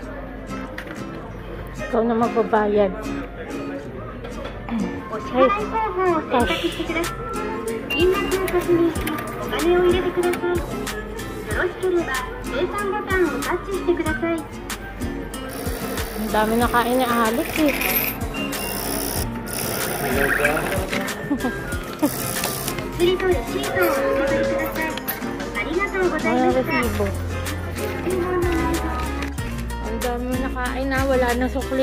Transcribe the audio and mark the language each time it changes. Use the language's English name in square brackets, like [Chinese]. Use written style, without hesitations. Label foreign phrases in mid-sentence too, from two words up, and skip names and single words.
[Filipino] Ikaw na magbabayad. [Japanese] お支払い方法を選択してください。金額を確認し、お金を入れてください。よろしければ生産ボタンをタッチしてください。 [Filipino] Ang dami na kain ni Alex eh. Ang dami mo nakain na. Wala na sukli.